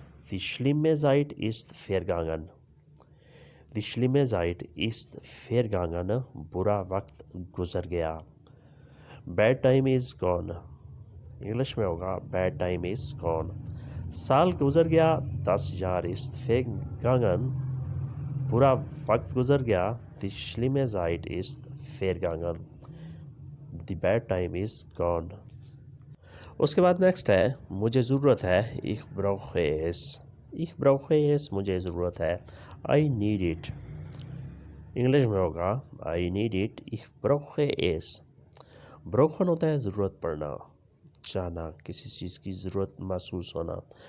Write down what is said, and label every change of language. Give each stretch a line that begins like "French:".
German: die schlimme Zeit ist vergangen। die schlimme Zeit ist vergangen।
Hindi: बुरा वक्त गुजर गया।
English: bad time is gone।
Hindi: English में होगा
English: Bad time is gone.
Hindi: साल गुजर गया।
German: 10 jaar ist vergangen।
Hindi: बुरा वक्त गुजर गया।
German: Die schlimme Zeit ist vergangen।
English: The bad time is gone।
Hindi: उसके बाद नेक्स्ट है मुझे ज़रूरत है।
German: Ich brauche es। Ich brauche es।
Hindi: मुझे ज़रूरत है।
English: I need it।
Hindi: इंग्लिश में होगा
English: I need it।
German: Ich brauche es।
Hindi: ब्रोखन होता है ज़रूरत पड़ना, चाहना, किसी चीज़ की ज़रूरत महसूस होना।